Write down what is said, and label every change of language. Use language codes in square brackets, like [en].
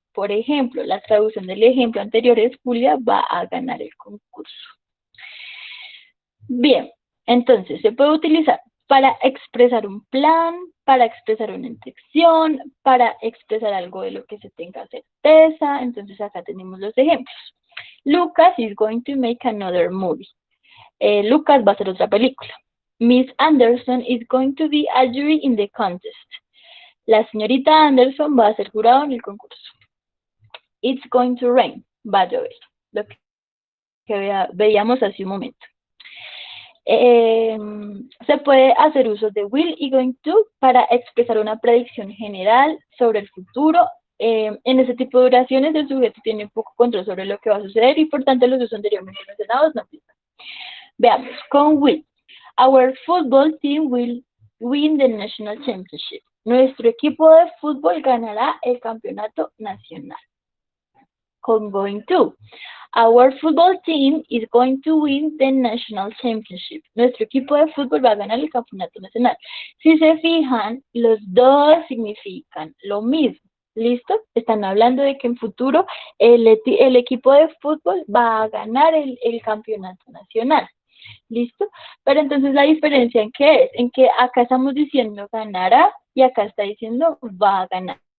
[es] Por ejemplo, la traducción del ejemplo anterior es Julia va a ganar el concurso. Bien, entonces se puede utilizar para expresar un plan, para expresar una intención, para expresar algo de lo que se tenga certeza. Entonces acá tenemos los ejemplos. [en] Lucas is going to make another movie. [es] Lucas va a hacer otra película. [en] Miss Anderson is going to be a jury in the contest. [es] La señorita Anderson va a ser jurado en el concurso. [en] It's going to rain. [es] Va a llover. Lo que veíamos hace un momento. Se puede hacer uso de will y going to para expresar una predicción general sobre el futuro. En ese tipo de oraciones el sujeto tiene poco control sobre lo que va a suceder y por tanto los usos anteriormente mencionados no aplican. Veamos, con will. [en] Our football team will win the national championship. [es] Nuestro equipo de fútbol ganará el campeonato nacional. Con going to. [en] Our football team is going to win the national championship. [es] Nuestro equipo de fútbol va a ganar el campeonato nacional. Si se fijan, los dos significan lo mismo. ¿Listo? Están hablando de que en futuro el equipo de fútbol va a ganar el campeonato nacional. ¿Listo? Pero entonces la diferencia en qué es, en que acá estamos diciendo ganará y acá está diciendo va a ganar.